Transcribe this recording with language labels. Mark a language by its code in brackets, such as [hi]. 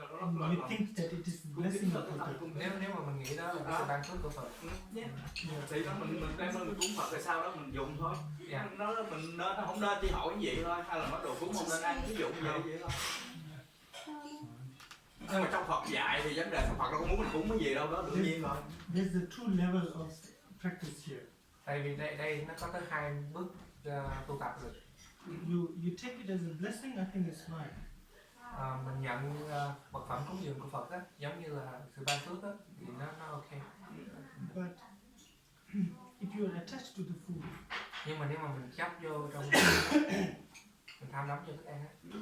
[en] You think that it is blessing of Buddha. [vi] Nếu mà mình nghĩ đó là cái sự ban phước của Phật. Thì đó mình đem lên mình cúng Phật rồi sau đó mình dùng thôi. Nó mình nên không nên chỉ hỏi cái gì thôi, hay là nói đồ cúng không nên ăn, ví dụ như vậy thôi. Nhưng mà trong Phật dạy thì vấn đề Phật đâu có muốn mình cúng cái gì đâu, đó đương nhiên rồi. [en] There's the true level of practice here. [vi] Tại vì đây nó có tới 2 bước tu tập rồi. [en] You take it as a blessing, I think it's fine. [vi] Mình nhận vật phẩm cúng dường của Phật á, giống như là sự ban phước á, thì nó ok. [en] But if you are attached to the food, [vi] Nhưng mà nếu mà mình chấp vô trong mình tham đắm vô thức ăn á,